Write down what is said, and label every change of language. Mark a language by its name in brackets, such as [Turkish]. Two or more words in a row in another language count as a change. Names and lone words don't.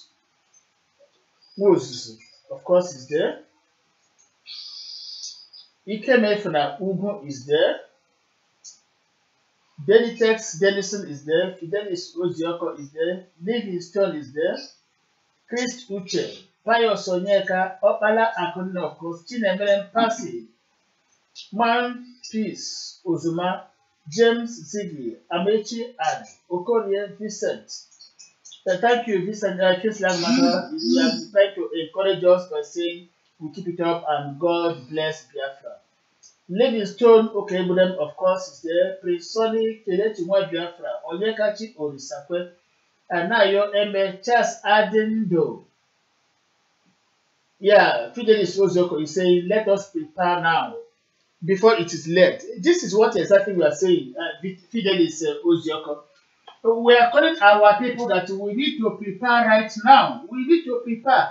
[English] Woods, of course, is there. Ikemefuna Ugu is there. Denitex Denison is there. Fidelis Ozioko is there. Livingstone is there. Chris Uche. Pius Onyeka. Opala Akunna, of course. Chinemelen Pasi. Man Peace Ozuma. James Ziggy. Amechi and Okorie Vincent. Thank you, Vincent. Kislang Mata. You have tried to encourage us by saying we keep it up and God bless Biafra. Livingstone Okebulem, of course, is there. Prince Sonny Kelechiwa Biafra. Onyekachi Orisakwe. Anayo Eme Charles Adendo. Yeah, Fidelis Ozoko is saying, let us prepare now before it is late. This is what exactly we are saying, Fidelis Ozoko. We are calling our people that we need to prepare right now. We need to prepare.